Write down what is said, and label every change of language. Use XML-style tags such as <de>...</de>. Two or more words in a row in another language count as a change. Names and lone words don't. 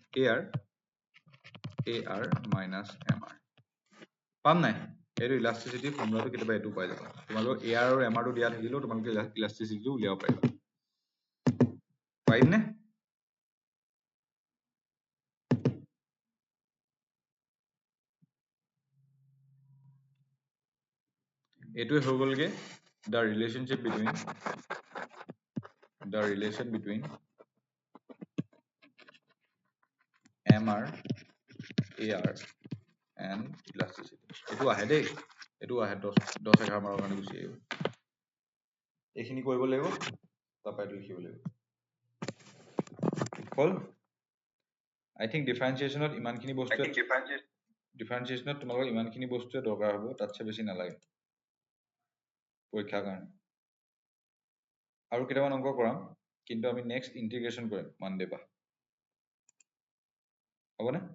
<en>AR minus MR</en> <as>পাম নাই এইটো ইলাস্টিসিটি ফৰ্মুলাটো কেতিয়াবা এটো পাই যাবা তোমালোক AR আৰু MR টো দিয়া থাকিলেও তোমালোকে ইলাস্টিসিটি উলিয়াব পাৰিবা পাৰিম নে এইটোৱে হৈ গলগে</as> <en>the relation between MR AR and elasticity</en> <as>এটো আহে দেই এটো আহে 10 11 মানৰ কাৰণে গুছি আহিব এইখিনি কৰিব লাগিব তাপাই লিখিব লাগিব হল</as> <en>I think</en> <as>differentiationত ইমানখিনি বস্তু differentiationত তোমালোকৰ ইমানখিনি বস্তুৱে দৰকাৰ হ'ব তাতছে বেছি নালাগে পৰীক্ষাৰ কাৰণে আৰু কেইটামান অংক কৰাম কিন্তু আমি</as> <en>next integration</en> <as>কৰিম মানডে পা হ'বনে</as>